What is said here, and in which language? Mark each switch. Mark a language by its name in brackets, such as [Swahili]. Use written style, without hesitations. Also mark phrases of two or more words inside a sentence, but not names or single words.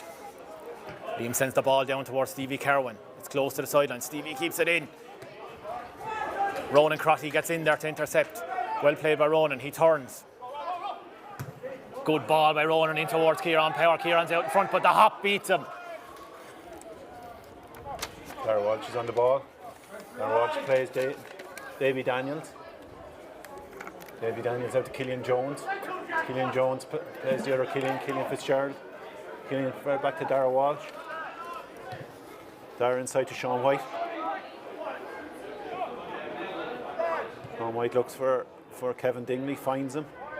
[English] Liam sends the ball down towards Stevie Kerwin. It's close to the sideline, Stevie keeps it in. Ronan Crotty gets in there to intercept. Well played by Ronan, he turns. Good ball by Ronan in towards Kieran Power. Kieran's out in front, but the hop beats him. Darragh Walsh is on the ball. Darragh Walsh plays Davy Daniels. Davy Daniels out to Killian Jones. Killian Jones plays the other Killian Fitzgerald. Killian back to Darragh Walsh. Darragh inside to Sean White. Sean White looks for Kevin Dingley, finds him.